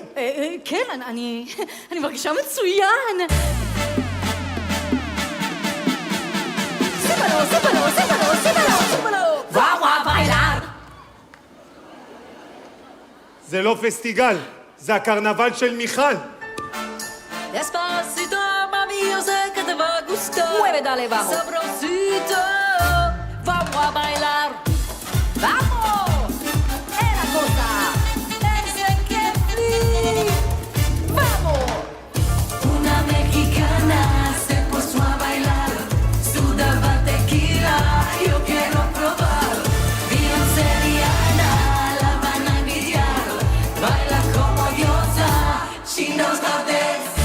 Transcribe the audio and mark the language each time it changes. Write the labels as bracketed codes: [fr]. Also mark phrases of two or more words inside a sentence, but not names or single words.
[he] כן, אני מרגישה מצוין. סיבלו. וואו, ביילה. זה לא פסטיגל, זה הקרנבל של מיכל. [es] Despacito, mami, yo sé que te va a gustar. Mueve, dale, vamos. Sabrosito, vamos a bailar. ¡Vamos! ¡Es la cosa! ¡Ese que flip! ¡Vamos! Una mexicana se puso a bailar. Sudaba tequila, yo quiero probar. Beyoncé, Rihanna, la van a envidiar. Baila como diosa, [en] she knows how to dance.